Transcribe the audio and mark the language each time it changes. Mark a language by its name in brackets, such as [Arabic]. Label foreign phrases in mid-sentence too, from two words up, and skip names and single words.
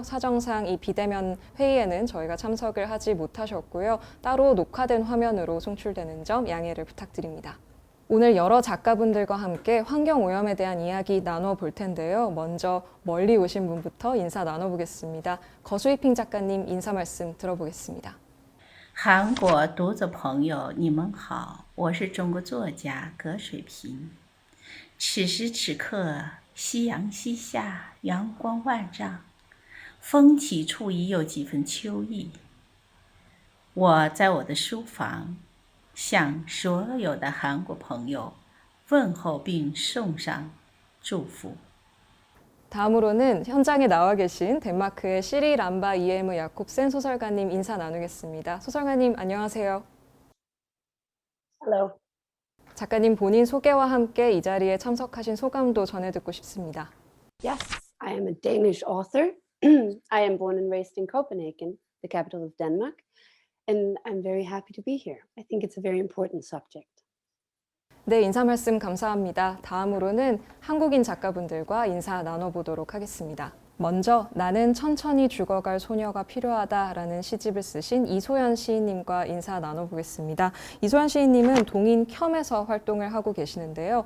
[Korean] 사정상 이 비대면 회의에는 저희가 참석을 하지 못하셨고요. 따로 녹화된 화면으로 송출되는 점 양해를 부탁드립니다. 오늘 여러 작가분들과 함께 환경오염에 대한 이야기 나눠볼 텐데요. 먼저 멀리 오신 분부터 인사 나눠보겠습니다. 거수이핑 작가님 인사 말씀 들어보겠습니다. [Chinese] 韩国读者朋友，你们好，我是中国作家葛水平。此时此刻，夕阳西下，阳光万丈，风起处已有几分秋意。我在我的书房，向所有的韩国朋友问候并送上祝福。 [Korean] 다음으로는 현장에 나와 계신 덴마크의 시리 람바 이에무 야콥센 소설가님 인사 나누겠습니다. 소설가님 안녕하세요. [English] Hello. [Korean] 작가님 본인 소개와 함께 이 자리에 참석하신 소감도 전해 듣고 싶습니다. [English] Yes, I am a Danish author. I am born and raised in Copenhagen, the capital of Denmark, and I'm very happy to be here. I think it's a very important subject. [Korean] 네, 인사 말씀 감사합니다. 다음으로는 한국인 작가분들과 인사 나눠보도록 하겠습니다. 먼저 나는 천천히 죽어갈 소녀가 필요하다라는 시집을 쓰신 이소연 시인님과 인사 나눠보겠습니다. 이소연 시인님은 동인 켬에서 활동을 하고 계시는데요.